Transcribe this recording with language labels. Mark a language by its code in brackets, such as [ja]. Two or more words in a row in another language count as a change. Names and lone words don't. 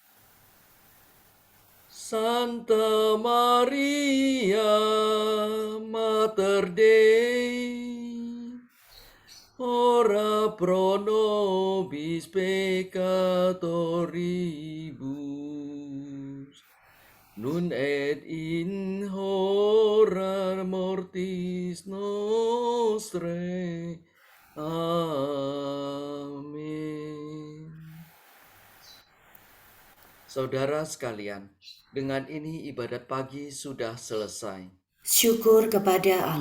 [la] Santa Maria, Mater Dei, ora pro nobis peccatoribus, nun et in hora mortis nostrae. [id] Amin. Saudara sekalian, dengan ini ibadat pagi sudah selesai. Syukur kepada